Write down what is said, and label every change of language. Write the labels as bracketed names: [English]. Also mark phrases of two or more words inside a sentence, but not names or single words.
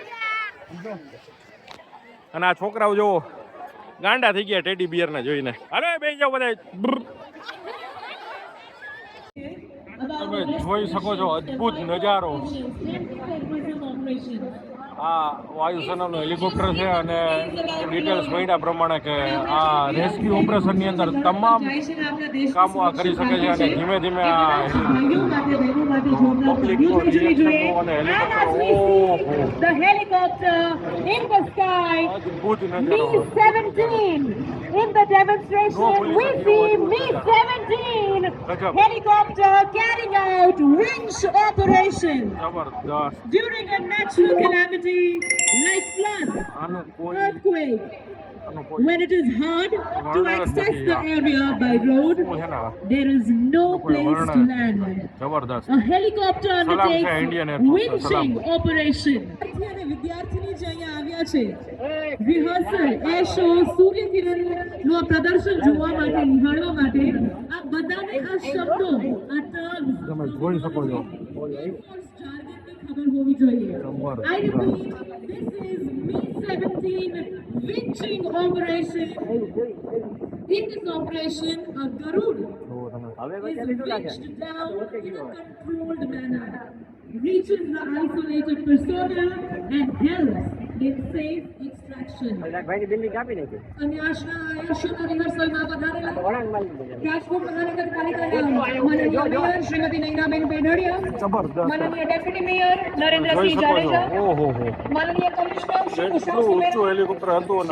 [Gujarati] અને આ છોકરાઓ જો ગાંડા થઈ ગયા [English] teddy bear [Gujarati] ને જોઈને અરે બેસી જાઓ બધા તમે જોઈ શકો છો અદ્ભુત નજારો આ વાયુસેનાનું હેલિકોપ્ટર છે અને ડિટેલ્સ મળ્યા પ્રમાણે કે આ [English] rescue operationની [Gujarati] અંદર તમામ કામો આ કરી શકે છે અને ધીમે ધીમે આ પબ્લિકનો રિએક્શનો અને [English] helicopter in the sky, [Gujarati] અદ્ભુત નજારો [English] Me-17 in the demonstration. We see Me-17 helicopter carrying out winch operation [Gujarati] જબરદસ્ત [English] during a natural calamity like flood, [Gujarati] આનું કોઈ [English] earthquake. [Gujarati] આનું કોઈ [English] When it is hard to access the area by road, there is no place to land. [Gujarati] જબરદસ્ત [English] A helicopter [Gujarati] સલામ છે ઇન્ડિયન એરફોર્સ [English] winching operation. [Gujarati] વિદ્યાર્થીની જે અહીંયા આવ્યા છે [English] rehearsal air show [Gujarati] સૂર્યકિરણ નું આ પ્રદર્શન જોવા માટે નિહાળવા માટે આ બધાને આ શબ્દો આ ટર્મ તમે જોઈ શકો છો ખબર હોવી જોઈએ. [English] I repeat, this is Me-17 winching operation. In this operation, a Garud is winched down in a controlled manner, reaches the isolated persona and helps in safe extraction. [Gujarati] અને આજના આયુષ્યના રિહર્સલમાં પધારેલા રાજકોટ મહાનગરપાલિકાના માનનીય મેયર શ્રીમતી નૈનાબેન પેઢડિયા, માનનીય [English] deputy mayor [Gujarati] નરેન્દ્રસિંહ જાડેજા, માનનીય કમિશનર શ્રી કુશળસિંહ હેલિકોપ્ટર હતું અને